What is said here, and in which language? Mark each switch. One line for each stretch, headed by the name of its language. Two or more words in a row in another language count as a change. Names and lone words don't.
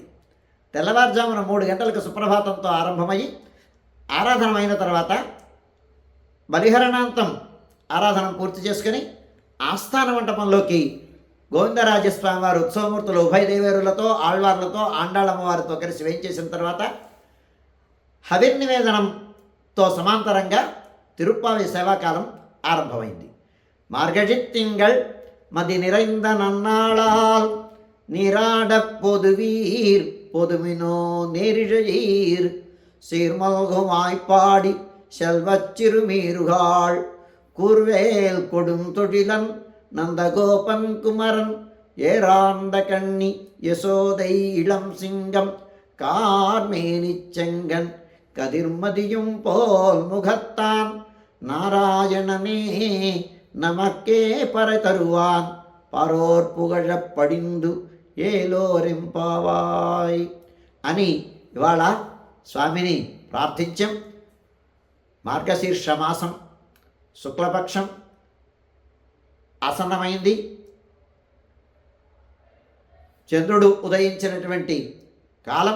Telugu: తెల్లవారుజామున 3 గంటలకు సుప్రభాతంతో ఆరంభమై ఆరాధనమైన తర్వాత బలిహరణాంతం ఆరాధన పూర్తి చేసుకుని ఆస్థాన మంటపంలోకి గోవిందరాజస్వామి వారు ఉత్సవమూర్తులు ఉభయ దేవేరులతో ఆళ్వార్లతో ఆండాళమ్మవారితో కలిసి వేయించేసిన తర్వాత హవిర్నివేదనంతో సమాంతరంగా తిరుప్పావి సేవాకాలం ఆరంభమైంది.
Tamil: மார்கழித்திங்கள் மதி நிறைந்த நன்னாளால் நீராட பொதுவீர் பொதுமினோ நேரிழையீர் சீர்மல்குமாய்ப்பாடி செல்வச் சிறுமீருகாள் கூர்வேல் கொடும் தொழிலன் நந்தகோபன் குமரன் ஏராந்த கண்ணி யசோதை இளம் சிங்கம் கார்மேனிச் செங்கன் கதிர்மதியும் போல் முகத்தான் நாராயணனே நமக்கே பறை தருவான் பரோர் புகழப் படிந்து ఏలోరింపావాయ్
Telugu: అని ఇవాళ స్వామిని ప్రార్థించాం. మార్గశీర్ష మాసం శుక్లపక్షం ఆసన్నమైంది. చంద్రుడు ఉదయించినటువంటి కాలం.